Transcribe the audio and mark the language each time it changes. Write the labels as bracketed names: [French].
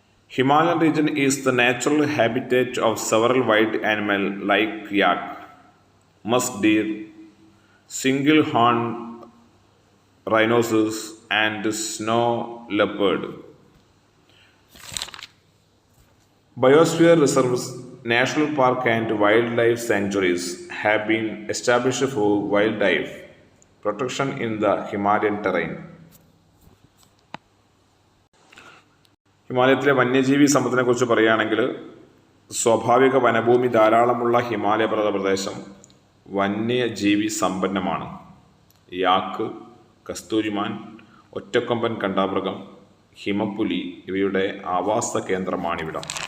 [English] Himalayan region is the natural habitat of several wild animal like yak, musk deer, single horn rhinoceros and snow leopard. Biosphere reserves, national park and wildlife sanctuaries have been established for wildlife protection in the Himalayan terrain. [Malayalam] ഹിമാലയത്തിലെ വന്യജീവി സമ്പത്തിനെ കുറിച്ച് പറയുകയാണെങ്കിൽ സ്വാഭാവിക വനഭൂമി ധാരാളമുള്ള ഹിമാലയ പർവ്വത പ്രദേശം വന്യജീവി സമ്പന്നമാണ്. യാക്ക്, കസ്തൂരിമാൻ, ഒറ്റക്കൊമ്പൻ കണ്ടാമൃഗം, ഹിമപ്പുലി ഇവയുടെ ആവാസ കേന്ദ്രമാണിവിടം.